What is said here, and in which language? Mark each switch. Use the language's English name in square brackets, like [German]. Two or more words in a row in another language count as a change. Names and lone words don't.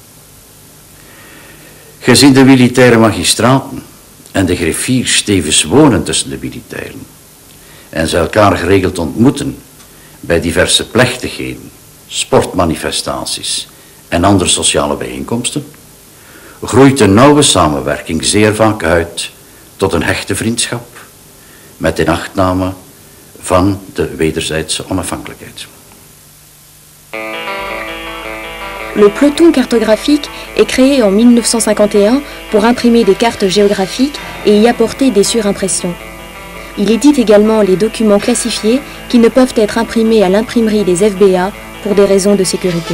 [Dutch] Gezien de militaire magistraten en de griffiers tevens wonen tussen de militairen en ze elkaar geregeld ontmoeten bij diverse plechtigheden, sportmanifestaties en andere sociale bijeenkomsten, groeit de nauwe samenwerking zeer vaak uit tot een hechte vriendschap met inachtname van de wederzijdse onafhankelijkheid. [French] Le peloton cartographique est créé en 1951 pour imprimer des cartes géographiques et y apporter des surimpressions. Il édite également les documents classifiés qui ne peuvent être imprimés à l'imprimerie des FBA pour des raisons de sécurité.